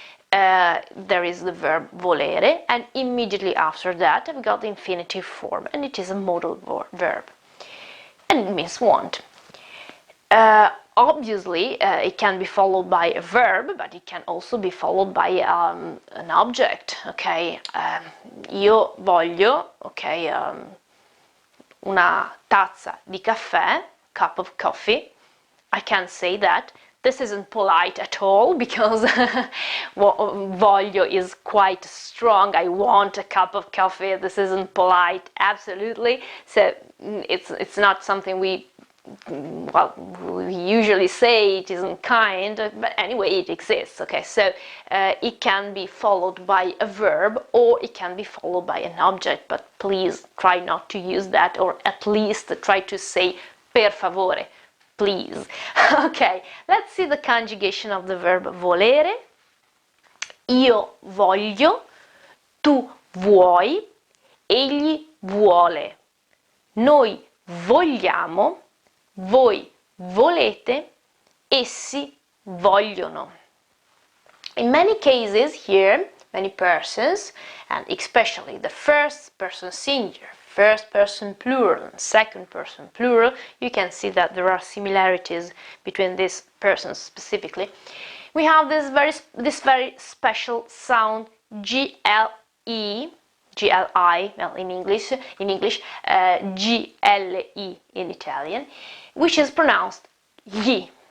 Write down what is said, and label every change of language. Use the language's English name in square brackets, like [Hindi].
[English] There is the verb volere, and immediately after that I've got the infinitive form, and it is a modal verb, and it means want. Obviously, it can be followed by a verb, but it can also be followed by an object, okay? [Italian] Io voglio, okay, una tazza di caffè, [English] cup of coffee. I can't say that. This isn't polite at all because voglio is quite strong. I want a cup of coffee. This isn't polite, absolutely. So it's not something we usually say. It isn't kind, but anyway, it exists. Okay, so it can be followed by a verb or it can be followed by an object, but please try not to use that, or at least try to say [Italian] per favore, [English] please. Okay, let's see the conjugation of the verb volere. [Italian] Io voglio, tu vuoi, egli vuole. Noi vogliamo, voi volete, essi vogliono. [English] In many cases here, many persons, and especially the first person singular, first person plural, and second person plural, you can see that there are similarities between these persons specifically. We have this very special sound GLI, well, in English, GLI in Italian, which is pronounced gli.